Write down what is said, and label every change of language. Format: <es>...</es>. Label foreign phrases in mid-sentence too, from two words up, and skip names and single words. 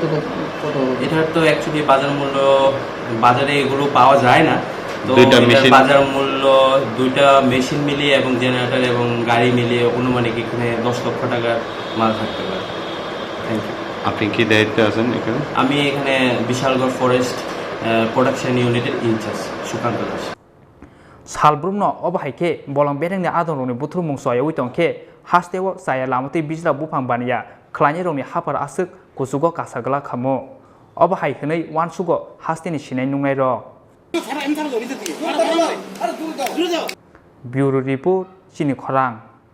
<bn>এটার তো অ্যাকচুয়ালি বাজার মূল্য বাজারে এগুলো পাওয়া যায় না তো বাজার মূল্য দুইটা মেশিন মিলিয়ে এবং জেনারেটর এবং গাড়ি মিলিয়ে অনুমানিক এখানে 10 লক্ষ টাকার মাল থাকতে পারে</bn> <en>thank you</en> <bn>আপনি কি দায়িত্বে আছেন এখানে আমি এখানে বিশালগড় ফরেস্ট প্রোডাকশন ইউনিটের ইনচার্জ সুকান্ত দাস</bn> <trp>Salbrumno obahaike bolong bedengni adon rokni buthurmung soya uitongke hasteo saya lamati bijra Buphang baniya khlaini rokni hapar asuk kusugo kasagla khamo obahai hwnei wansugo hasteni sinai nungnai rok</trp> <en>Bureau report</en> <trp>Chini Khorang</trp>